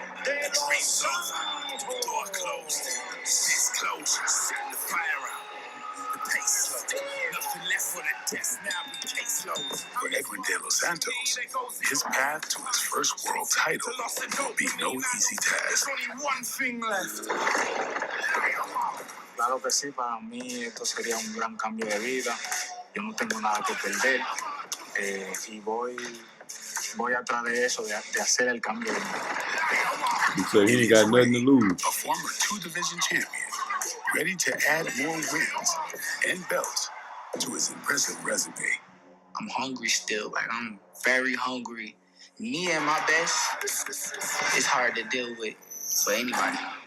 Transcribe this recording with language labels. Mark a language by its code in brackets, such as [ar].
[en] The dream's over. The door closed. It's closed. Setting the fire out. The pace slow. Nothing left for the test now. The case loads. For Edwin De Los Santos, his path to his first world title will be no easy task. there's only one thing left. [es] Claro que sí, para mí esto sería un gran cambio de vida. Yo no tengo nada que perder y voy atrás de eso, de hacer el cambio de vida. [en] He said he ain't got nothing to lose. A former two-division champion, ready to add more wins and belts to his impressive resume. I'm hungry still. Like, I'm very hungry. Me at my best, it's hard to deal with for anybody.